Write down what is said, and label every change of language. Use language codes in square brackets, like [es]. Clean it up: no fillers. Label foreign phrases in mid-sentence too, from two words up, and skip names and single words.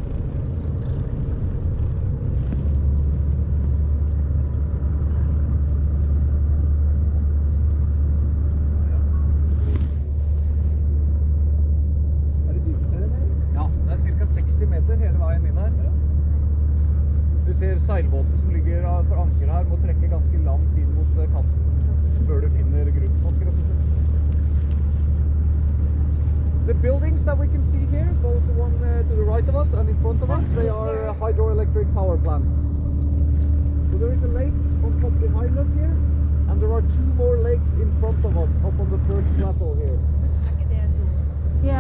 [no] Det dypt her, eller? Ja, det ca. 60 meter hele veien inn her. Du ser seilbåten som ligger for anker her, må trekke ganske langt inn mot kanten før du finner grunnanker. [en] So the buildings that we can see here, both the one to the right of us and in front of us, they are hydroelectric power plants. So there is a lake on top behind us here, and there are 2 more lakes in front of us up on the first plateau here. [no] Ikke det to? [en] Yeah.